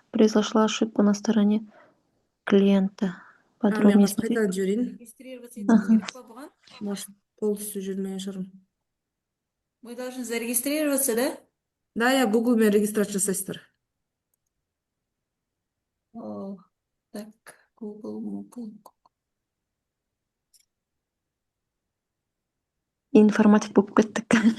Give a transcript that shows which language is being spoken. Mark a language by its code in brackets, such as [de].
[ru] Произошла ошибка на стороне клиента. [kk] Мен [ru] Подробнее [kk] қазір қайтадан жіберейін. [ru] Регистрироваться [kk] етуіміз керек па бұған? [ru] Может, полностью [kk] жүрмеген шығармын. [ru] Мы должны зарегистрироваться, да? Да, я [kk] Google-мен регистрация жасайсыздар. [ru] О, так, Google. [kk] Информатик болып кеттік.